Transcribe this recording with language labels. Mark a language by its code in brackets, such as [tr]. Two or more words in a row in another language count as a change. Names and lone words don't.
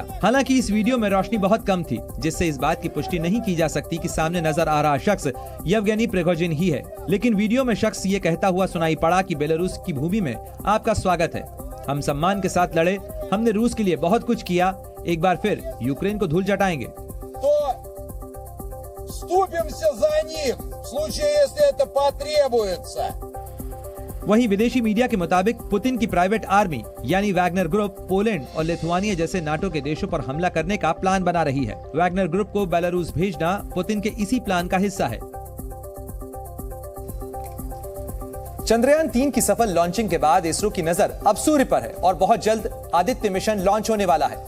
[hi] हालांकि इस वीडियो में रोशनी बहुत कम थी, जिससे इस बात की पुष्टि नहीं की जा सकती कि सामने नजर आ रहा शख्स येवगेनी प्रिगोजिन ही है। लेकिन वीडियो में शख्स ये कहता हुआ सुनाई पड़ा कि बेलारूस की भूमि में आपका स्वागत है, हम सम्मान के साथ लड़े, हमने रूस के लिए बहुत कुछ किया, एक बार फिर यूक्रेन को धूल चटाएंगे। [ru] तो вступимся за них в случае, если это потребуется। [hi] वहीं विदेशी मीडिया के मुताबिक पुतिन की प्राइवेट आर्मी यानी वैगनर ग्रुप पोलैंड और लिथुआनिया जैसे नाटो के देशों पर हमला करने का प्लान बना रही है। वैगनर ग्रुप को बेलारूस भेजना पुतिन के इसी प्लान का हिस्सा है। चंद्रयान 3 की सफल लॉन्चिंग के बाद इसरो की नजर अब सूर्य पर है और बहुत जल्द आदित्य मिशन लॉन्च होने वाला है।